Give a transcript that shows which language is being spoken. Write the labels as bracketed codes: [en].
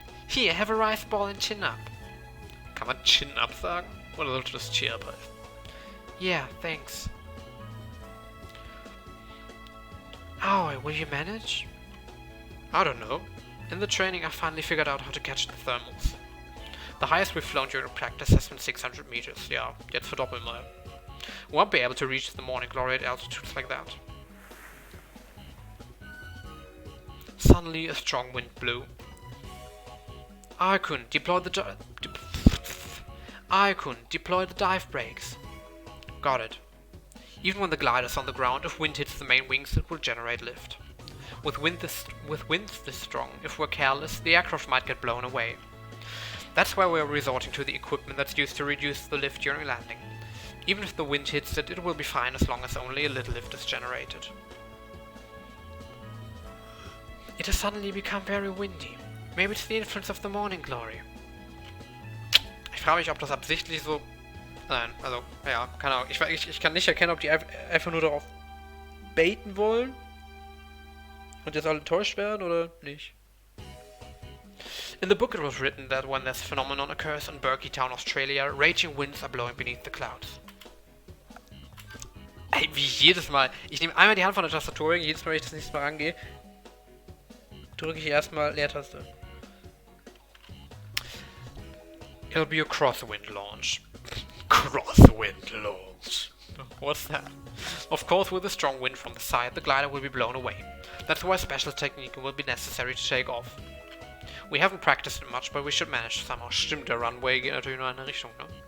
[en] Here, have a rice ball and chin up. [de] Kann man [en] chin up [de] sagen? Oder sollte das cheer up heißen? [en] Yeah, thanks. Aoi, will you manage? I don't know. In the training I finally figured out how to catch the thermals. The highest we've flown during practice has been 600 meters, yeah, jetzt for Doppelmile. We won't be able to reach the morning glory at altitudes like that. Suddenly a strong wind blew. Aikun, deploy the dive brakes. Got it. Even when the glider's on the ground, if wind hits the main wings, it will generate lift. With winds this strong, if we're careless, the aircraft might get blown away. That's why we're resorting to the equipment that's used to reduce the lift during landing. Even if the wind hits it, it will be fine as long as only a little lift is generated. It has suddenly become very windy. Maybe it's the influence of the morning glory. [de] Ich frage mich, ob das absichtlich so... Nein, also, ja, keine Ahnung. Ich kann nicht erkennen, ob die einfach nur darauf baiten wollen und jetzt alle enttäuscht werden oder nicht. [en] In the book it was written that when this phenomenon occurs in Berkeley Town, Australia, raging winds are blowing beneath the clouds. [de] Ey, wie jedes Mal. Ich nehme einmal die Hand von der Tastatur, jedes Mal, wenn ich das nächste Mal rangehe, drücke ich erstmal Leertaste. [en] It'll be a crosswind launch. Crosswind launch. What's that? Of course, with a strong wind from the side, the glider will be blown away. That's why special technique will be necessary to take off. We haven't practiced it much, but we should manage somehow. [de] Stimmt, der Runway geht natürlich nur in eine Richtung, ne?